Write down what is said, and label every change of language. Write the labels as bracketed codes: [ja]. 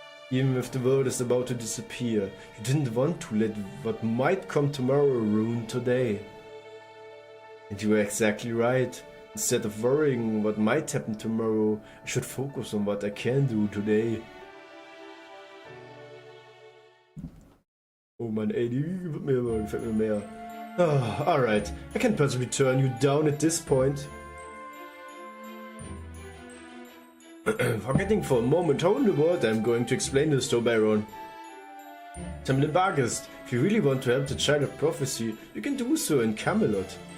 [en] Even if the world is about to disappear, you didn't want to let what might come tomorrow ruin today. And you were exactly right. Instead of worrying what might happen tomorrow, I should focus on what I can do today. [de] Oh man, ey, die gefällt mir mehr. [en] Oh, alright, I can possibly turn you down at this point. Forgetting for a moment how in the world I'm going to explain this to Baron. Bargest, if you really want to help the Child of Prophecy, you can do so in Camelot.